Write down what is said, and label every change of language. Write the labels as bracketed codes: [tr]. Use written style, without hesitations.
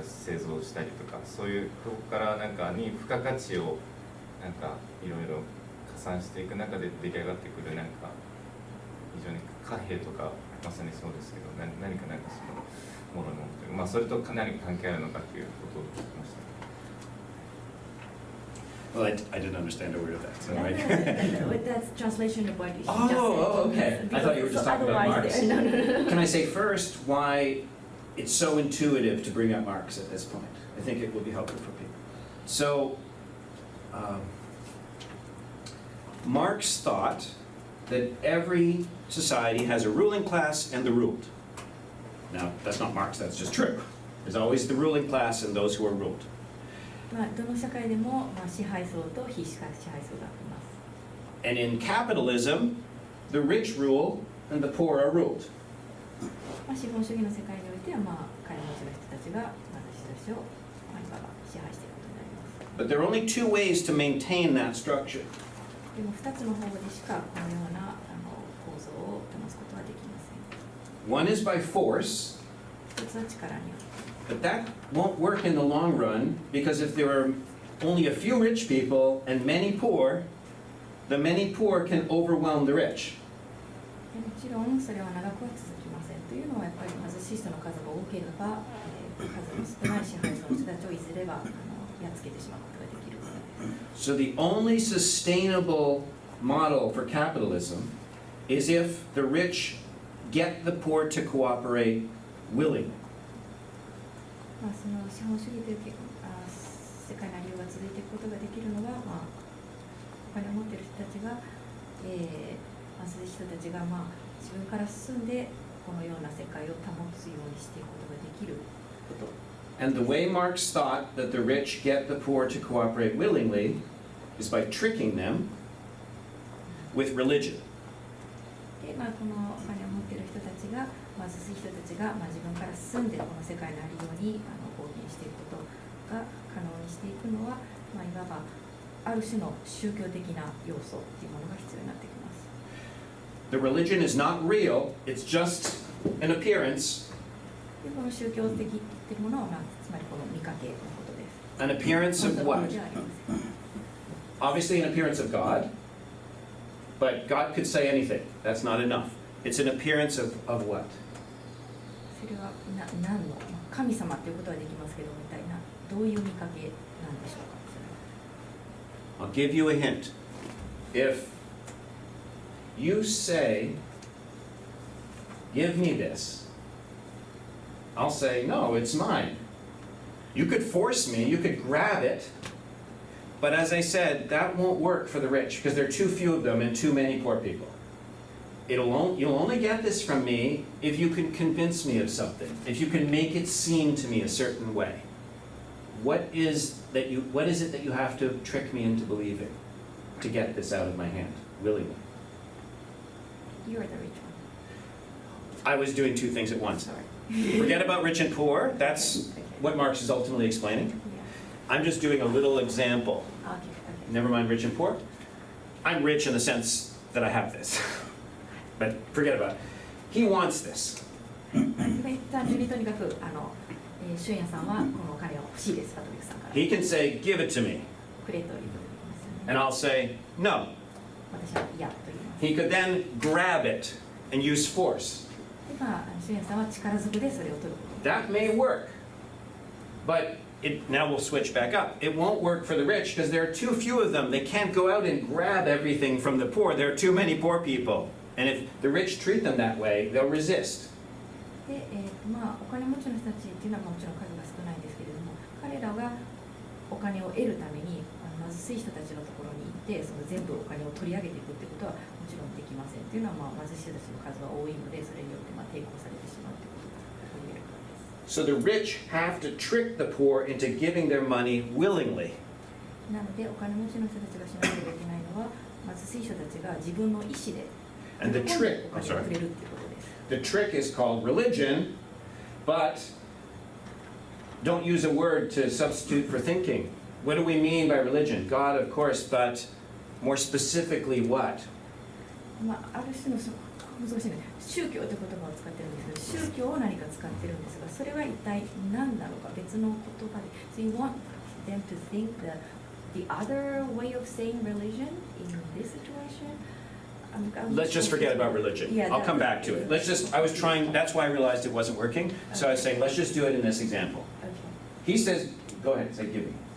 [ja] 製造したりとかそういうとこからなんかに付加価値をなんかいろいろ加算していく中で出来上がってくるなんか非常に貨幣とかまさにそうですけど何かなんかそのものというそれと何か関係あるのかということを聞きました。 [en] Well, I didn't understand a word of that, so No, right? that's translation of what you just said. Oh, okay. I thought you were just talking about Marx. No. Can I say first why it's so intuitive to bring up Marx at this point? I think it will be helpful for people. So, Marx thought that every society has a ruling class and the ruled. Now, that's not Marx, that's just true. There's always the ruling class and those who are ruled. [ja] どの社会でも支配層と非支配層がいます。 [en] And in capitalism, the rich rule and the poor are ruled. [ja] 資本主義の世界においては金持ちの人たちが私たちをいわば支配していることになります。 [en] But there are only two ways to maintain that structure. [ja] でも2つの方法でしかこのような構造を保つことはできません。 [en] One is by force, [ja] 一つは力による。 [en] but that won't work in the long run because if there are only a few rich people and many poor, the many poor can overwhelm the rich. [ja] もちろんそれは長くは続きませんというのはやっぱり貧しい人の数が多ければ、数の少ない支配層の人たちをいずれはやっつけてしまうことができるからです。 [en] So the only sustainable model for capitalism is if the rich get the poor to cooperate willingly. [ja] その資本主義という世界の理由が続いていくことができるのは、お金を持っている人たちが、貧しい人たちが、自分から進んでこのような世界を保つようにしていくことができること。 [en] And the way Marx thought that the rich get the poor to cooperate willingly is by tricking them with religion. [ja] で、このお金を持っている人たちが、貧しい人たちが、自分から進んでこの世界のありように貢献していくことが可能にしていくのは、いわばある種の宗教的な要素というものが必要になってきます。 [en] The religion is not real, it's just an appearance. [ja] で、この宗教的っていうものは、つまりこの見かけのことです。 [en] An appearance of [ja] 本当ではありません。 [en] Obviously an appearance of God, but God could say anything. That's not enough. It's an appearance of what? [ja] それは何の神様ということはできますけど、みたいなどういう見かけなんでしょうか。 [en] I'll give you a hint. If you say, give me this, I'll say, no, it's mine. You could force me, you could grab it, but as I said, that won't work for the rich because there are too few of them and too many poor people. You'll only get this from me if you can convince me of something, if you can make it seem to me a certain way. What is it that you have to trick me into believing? to get this out of my hand, willingly. You're the rich one. I was doing two things at once. Sorry. Forget about rich and poor, that's what Marx is ultimately explaining. Yeah. I'm just doing a little example. Okay. Never mind rich and poor. I'm rich in the sense that I have this. But forget about it. He wants this. [ja] 単純にとにかく俊也さんはこのお金を欲しいです、パトリックさんから。 [en] He can say, give it to me. [ja] くれということで言いますよね。 [en] And I'll say, no. [ja] 私は嫌と言います。 [en] He could then grab it and use force. [ja] で俊也さんは力ずくでそれを取ること。 [en] That may work. But now we'll switch back up. It won't work for the rich because there are too few of them. They can't go out and grab everything from the poor. There are too many poor people. And if the rich treat them that way, they'll resist. [ja] で、お金持ちの人たちっていうのはもちろん数が少ないんですけれども、彼らがお金を得るために貧しい人たちのところに行ってその全部お金を取り上げていくってことはもちろんできませんっていうのは、貧しい人たちの数が多いのでそれによって抵抗されてしまうということが言えるからです。 [en] So the rich have to trick the poor into giving their money willingly. [ja] なのでお金持ちの人たちがしなければいけないのは貧しい人たちが自分の意思で [en] And the [ja] 喜ん [en] trick, [ja] でお [en] I'm [ja] 金を [en] sorry, [ja] くれるっていうことです。 [en] the trick is called religion, but don't use a word to substitute for thinking. What do we mean by religion? God, of course, but more specifically what? [ja] ある種の難しいね、宗教という言葉を使ってるんですけど、宗教を何か使ってるんですが、それは一体何なのか、別の言葉で。 [en] So you want them to think the other way of saying religion in this situation? Let's just forget about religion. Yeah, I'll come back to it. That's why I realized it wasn't working. So I was saying, let's just do it in this example. Okay. He says, go ahead, say give me.